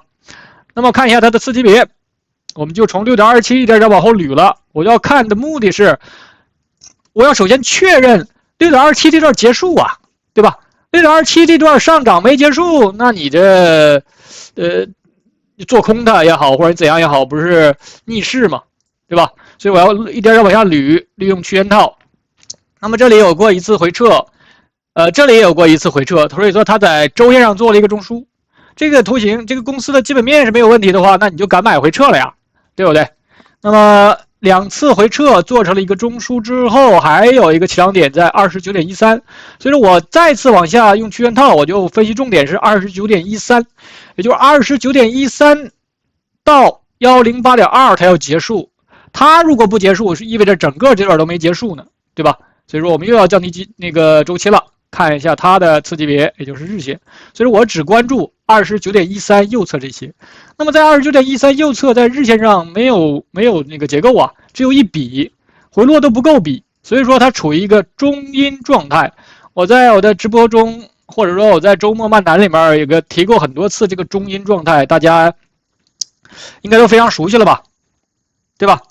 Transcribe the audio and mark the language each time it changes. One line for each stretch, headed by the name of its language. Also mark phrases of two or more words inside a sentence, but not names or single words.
Chinese: 那麼看一下它的次級別，我們就從 6.27 一點點往後捋了。我要看的目的是，我要首先確認 6.27 這段結束啊，對吧？ 6.27 這段上漲沒結束，那你這做空它也好，或者怎樣也好，不是逆勢嘛，對吧？所以我要一點點往下捋，利用區間套。那麼這裡有過一次回撤，這裡也有過一次回撤，所以說它在周線上做了一個中樞。這個圖形，這個公司的基本面是沒有問題的話，那你就敢買回撤了呀，對不對？那麼2次回撤做成了一個中樞之後，還有一個起漲點在 29.13， 所以說我再次往下用區間套，我就分析重點是 29.13， 也就是 29.13 到 108.2 它要結束。它如果不結束，是意味着整個這段都沒結束呢，對吧？所以說我們又要降低那個周期了，看一下它的次級別，也就是日線。所以說我只關注 29.13 右側這些。那麼在 29.13 右側，在日線上沒有那個結構啊，只有一筆，回落都不夠筆，所以說它處於一個中陰狀態。我在我的直播中，或者說我在周末漫談裡面有個提過很多次這個中陰狀態，大家應該都非常熟悉了吧，對吧？